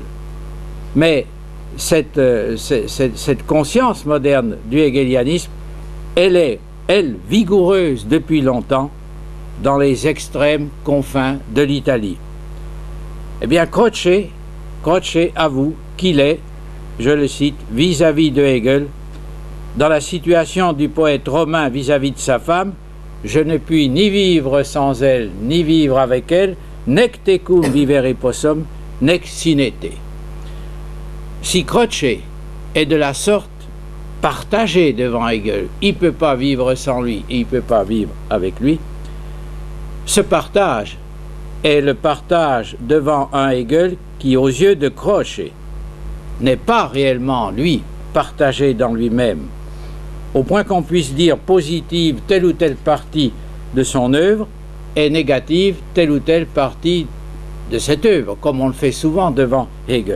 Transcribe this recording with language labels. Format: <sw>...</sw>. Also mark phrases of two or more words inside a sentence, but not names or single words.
<fr>Mais cette conscience moderne du hegelianisme, elle est, elle, vigoureuse depuis longtemps dans les extrêmes confins de l'Italie. Eh bien, Croce avoue qu'il est, je le cite, vis-à-vis de Hegel, dans la situation du poète romain vis-à-vis de sa femme, je ne puis ni vivre sans elle, ni vivre avec elle,</fr> <la>nec tecum vivere possum, nec sine te.</la> <fr>Si Croce est de la sorte partagé devant Hegel, il ne peut pas vivre sans lui et il ne peut pas vivre avec lui, ce partage est le partage devant un Hegel qui, aux yeux de Croce, n'est pas réellement, lui, partagé dans lui-même, au point qu'on puisse dire positive telle ou telle partie de son œuvre et négative telle ou telle partie de cette œuvre, comme on le fait souvent devant Hegel.</fr>